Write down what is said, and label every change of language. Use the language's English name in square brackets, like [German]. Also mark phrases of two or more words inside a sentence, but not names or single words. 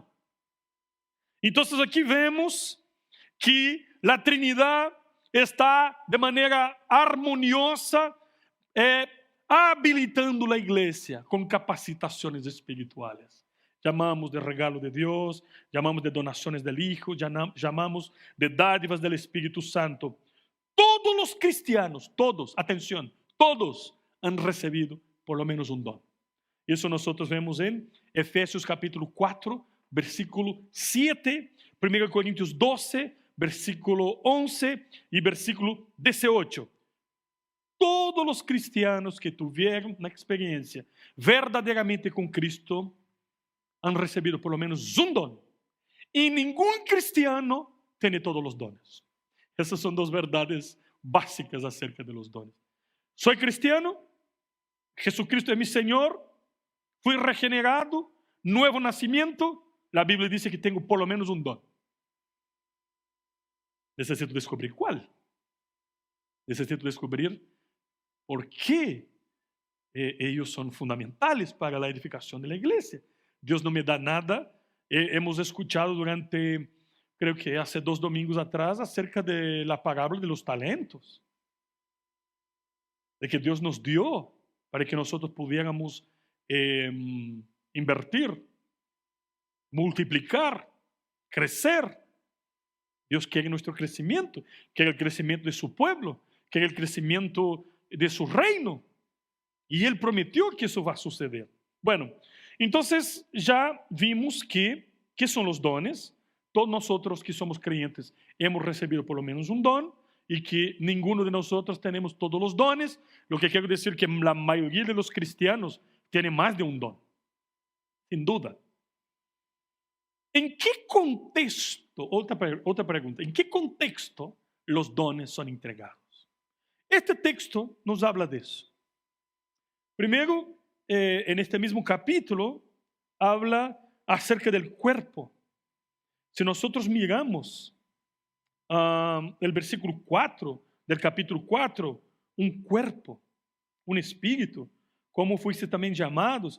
[Portuguese] Então, aqui vemos que a Trinidade está de maneira harmoniosa habilitando a igreja com capacitações espirituais. Chamamos de regalo de Deus, chamamos de donações [Spanish] del Hijo, [Portuguese] chamamos de dádivas del Espírito Santo. Todos os cristianos, todos, atenção, todos han recebido [Spanish] por lo menos [Portuguese] um dom. Isso nós vemos em Efésios capítulo 4, versículo 7, 1 Coríntios 12, versículo 11 e versículo 18. Todos os cristianos que tiveram uma experiência verdadeiramente com Cristo han recebido [Spanish] por lo menos [Portuguese] um dom. E nenhum cristiano tem todos os dones. Essas são duas verdades básicas [Spanish] acerca de los dones. Soy cristiano, [Portuguese] Jesucristo é meu Senhor, fui regenerado, [Spanish] nuevo nacimiento. [Portuguese] A Bíblia diz que tenho [Spanish] por lo menos [Portuguese] um dom. Necessito descobrir qual. Necessito descobrir por que eles são fundamentais para a edificação da igreja. Deus não me dá nada. [Spanish] Hemos escuchado durante, creo que hace 2 domingos atrás, acerca de la parábola de los talentos. De que Deus nos dio para que nós pudiéramos invertir, multiplicar, crecer. [Portuguese] Deus quer nosso crescimento, quer o crescimento de seu povo, quer o crescimento de seu reino. E Ele prometeu que isso vai suceder. Bueno, então já vimos que são os dones. Todos nós que somos crentes hemos recebido [Spanish] por lo menos [Portuguese] um dom e que ninguno de nós temos todos os dones. [Spanish] Lo que [Portuguese] quero dizer que a maioria [Spanish] de los cristianos [Portuguese] tem mais de um dom, sem dúvida. Em que contexto, outra pergunta, em que contexto os dones são entregados? [Spanish] Este texto nos habla disso. [Portuguese] Primeiro, [Spanish] en este mismo capítulo, habla acerca del cuerpo. Si nosotros miramos el versículo 4 del capítulo 4, un cuerpo, un espíritu, como fuiste también llamados.